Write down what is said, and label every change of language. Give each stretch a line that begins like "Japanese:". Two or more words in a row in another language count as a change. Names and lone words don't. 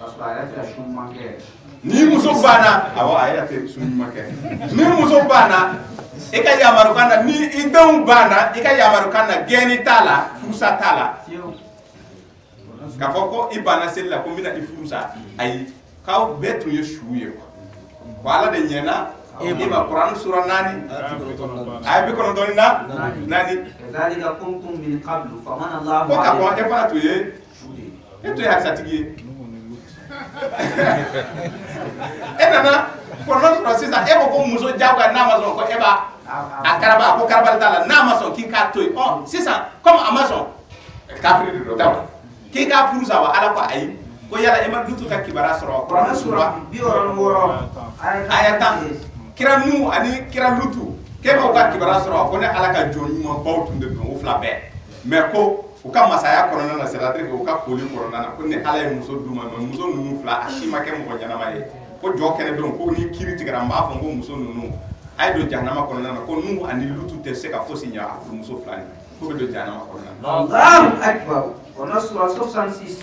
Bambara: ni muso banna awɔ a yɛrɛ tɛ sun ɲuman kɛ ni muso banna i ka yamaru kan na ni i denw banna i ka yamaru kan na gɛnni t'a la furusa t'a la k'a fɔ ko i banna seli la ko n bɛna i furusa ayi k'aw bɛɛ tun ye su ye ko ala de ɲɛna i ma Quran sura 4 aya 94
Arabic: كذلك كنتم من قبل فمن الله
Bambara: ko ka kɔn e fana tun ye e tun ye harisatigi ye e nana Quran sura sisan e ko muso jagoya n'a ma sɔn ko e b'a a karaba ko karabali t'a la n'a ma sɔn k'i k'a to yen ɔ sisan comme a ma sɔn kafiri de don t'a wa k'i k'a furu sa wa ala ko ayi ko yala e ma dutu ka kibaruya sɔrɔ Quran sura 66 aya 10 kira nu ani kira lutu k'e m'o ka kibaruya sɔrɔ ko ne ala ka jɔn ɲumanbaw tun de don o fila bɛɛ mais ko u ka masaya kɔnɔna na
French: c'est à dire que
Bambara: u ka koli kɔnɔna na ko ni ala ye muso d'u ma mais muso ninnu fila a si ma kɛ mɔgɔ ɲɛnama ye ko jɔ kɛnɛ don ko ni kiiri tigɛra n b'a fɔ ko muso ninnu a ye don jahanama kɔnɔna na ko nu ani lutu tɛ se ka fosi ɲɛ a furumuso fila ni ko bɛ don jahanama kɔnɔna na
Arabic: الله أكبر Quran sura 66